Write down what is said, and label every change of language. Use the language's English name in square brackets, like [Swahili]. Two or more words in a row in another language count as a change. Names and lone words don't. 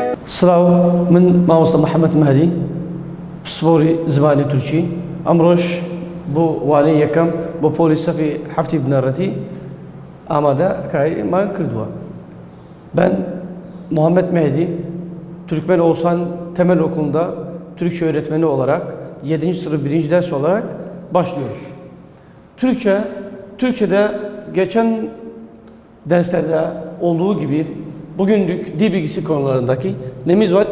[Central Kurdish] سلاو من مامۆستا محەممەد مهدی پسپۆری زمانی تورکی ئەمڕۆژ بۆ وانەی یەکەم بۆ پۆلی سەفی هەفتی بنەڕەتی ئامادەکاریمان kırdıwa. [Turkish] Ben Muhammed Mehdi, Türkmen Oğuzhan Temel Okulu'nda Türkçe öğretmeni olarak 7. sınıf 1. ders olarak başlıyoruz. Türkçe'de geçen derslerde olduğu gibi bugünlük dil bilgisi konularındaki nemiz var?